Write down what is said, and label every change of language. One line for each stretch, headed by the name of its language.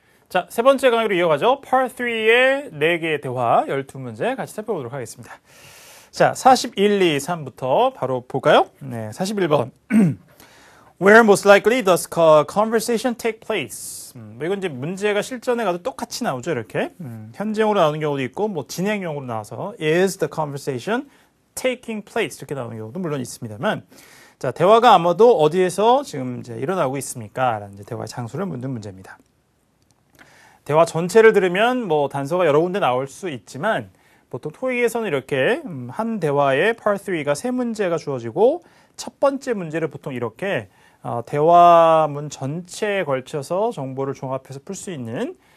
Korean: 자, 세 번째 강의로 이어가죠. Part 3의 4개의 대화 12문제 같이 살펴보도록 하겠습니다. 자, 41, 2, 3부터 바로 볼까요? 네, 41번.
English: Where most likely does conversation take place?
Korean: 이건 이제 문제가 실전에 가도 똑같이 나오죠, 이렇게. 현재형으로 나오는 경우도 있고, 뭐 진행형으로 나와서
English: is the conversation taking place
Korean: 이렇게 나오는 경우도 물론 있습니다만, 자, 대화가 아마도 어디에서 지금 이제 일어나고 있습니까? 라는 이제 대화의 장소를 묻는 문제입니다. 대화 전체를 들으면 뭐 단서가 여러 군데 나올 수 있지만 보통 토익에서는 이렇게 한 대화에 Part 3가 세 문제가 주어지고 첫 번째 문제를 보통 이렇게 대화문 전체에 걸쳐서 정보를 종합해서 풀 수 있는